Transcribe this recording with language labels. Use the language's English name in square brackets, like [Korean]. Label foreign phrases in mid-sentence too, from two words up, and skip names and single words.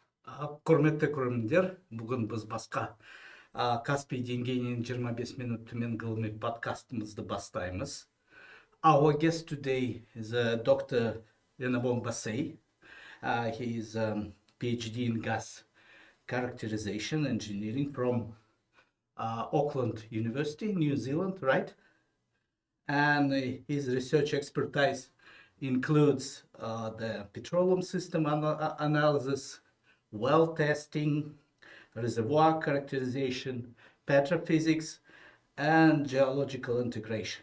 [Kazakh] Құрметті көрермендер, бүгін біз басқа Каспий деңгейінен 25 минут төмен ғылыми подкастымызды бастаймыз. [English] Our guest today is Dr. Enobong Bassey. He is PhD in gas characterization engineering from Auckland University, New Zealand, right? And his research expertise includes the petroleum system analysis, well testing, reservoir characterization, petrophysics, and geological integration.